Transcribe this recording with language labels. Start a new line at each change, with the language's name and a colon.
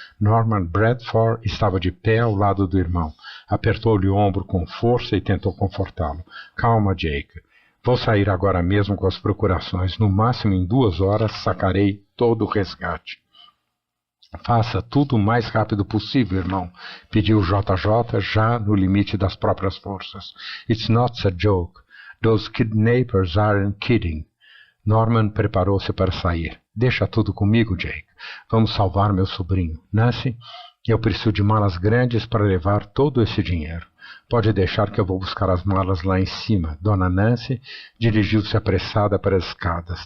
Portuguese: Norman Bradford estava de pé ao lado do irmão. Apertou-lhe o ombro com força e tentou confortá-lo. Calma, Jake. Vou sair agora mesmo com as procurações. No máximo em 2 horas sacarei todo o resgate. Faça tudo o mais rápido possível, irmão, pediu JJ, já no limite das próprias forças.
English: It's not a joke. Those kidnappers aren't kidding.
Portuguese: Norman preparou-se para sair. Deixa tudo comigo, Jake. Vamos salvar meu sobrinho. Nancy, eu preciso de malas grandes para levar todo esse dinheiro. Pode deixar que eu vou buscar as malas lá em cima. Dona Nancy dirigiu-se apressada para as escadas.